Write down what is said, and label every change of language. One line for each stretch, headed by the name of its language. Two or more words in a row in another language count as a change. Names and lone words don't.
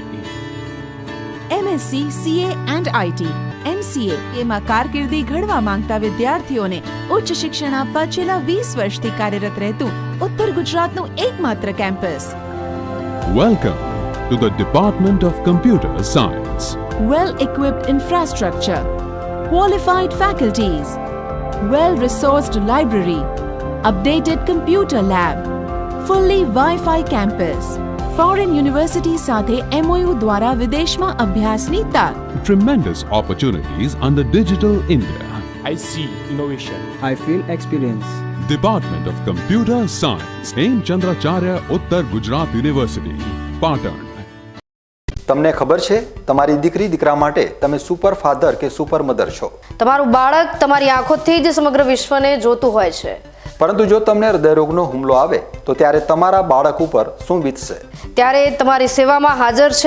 English: MSc CA and IT MCA
Gujarati: એમાં કારકિર્દી ઘડવા માંગતા વિદ્યાર્થીઓને ઉચ્ચ શિક્ષણ આપવા છેલ્લા 20 વર્ષથી કાર્યરત રહેતું ઉત્તર ગુજરાતનું એકમાત્ર કેમ્પસ.
English: Welcome to the Department of Computer Science. Well equipped infrastructure, qualified faculties, well resourced library, updated computer lab, fully Wi-Fi campus. foreign university સાથે MOU દ્વારા વિદેશમાં અભ્યાસની તક. Tremendous opportunities under Digital India. I see innovation. I feel experience. Department of Computer Science. हेमचंद्राचार्य उत्तर गुजरात यूनिवर्सिटी, पाटण.
Gujarati: તમને ખબર છે તમારી દીકરી દીકરા માટે તમે
English: super father
Gujarati: કે
English: super mother
Gujarati: છો. તમારું બાળક તમારી આંખોથી જ સમગ્ર વિશ્વને જોતું હોય છે. પરંતુ જો તમને હૃદયરોગનો હુમલો આવે તો ત્યારે તમારા બાળક ઉપર શું વીતશે? ત્યારે તમારી સેવામાં હાજર છે